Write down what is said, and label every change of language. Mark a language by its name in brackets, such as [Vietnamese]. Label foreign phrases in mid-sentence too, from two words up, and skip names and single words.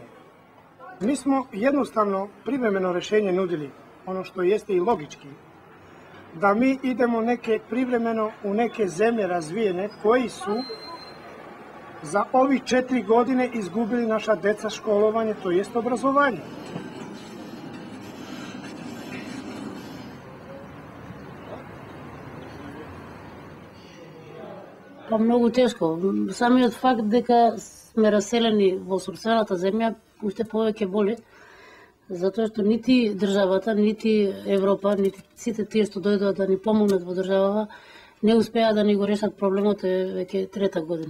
[Serbian] Mi smo jednostavno privremeno rješenje nudili, ono što jeste i logički, da mi idemo privremeno u neke zemlje razvijene koji su za ovih 4 godine izgubili naša deca školovanje, to jest obrazovanje. [Macedonian] Па многу тешко. Самиот факт дека сме раселени во собствената земја уште повеќе боли, затоа што нити државата, нити Европа, нити сите тие што дојдоа да ни помогнат во државава, не успеа да ни го решат проблемот веќе трета година.